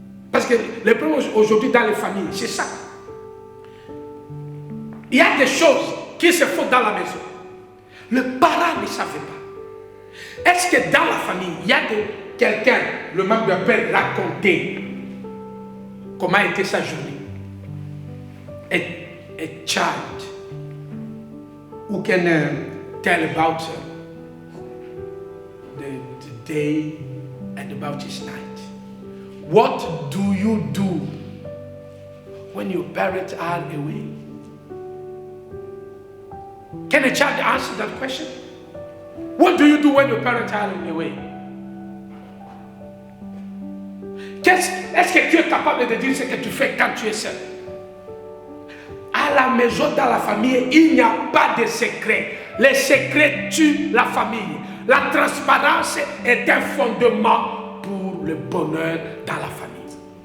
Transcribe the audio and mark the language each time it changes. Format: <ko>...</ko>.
<fr>Parce que le problème aujourd'hui dans les familles, c'est ça. Il y a des choses qui se font dans la maison. Le parent ne savait pas. Est-ce que dans la famille, il y a quelqu'un, le membre de père, raconter comment était sa journée?</fr> <en>A child who can tell about the day and about his night. What do you do when your parents are away? Can a child answer that question? What do you do when your parents are away?</en> <fr>Est-ce que tu es capable de dire ce que tu fais quand tu es seul? À la maison, dans la famille, il n'y a pas de secret. Les secrets tuent la famille. La transparence est un fondement pour le bonheur dans la famille.</fr>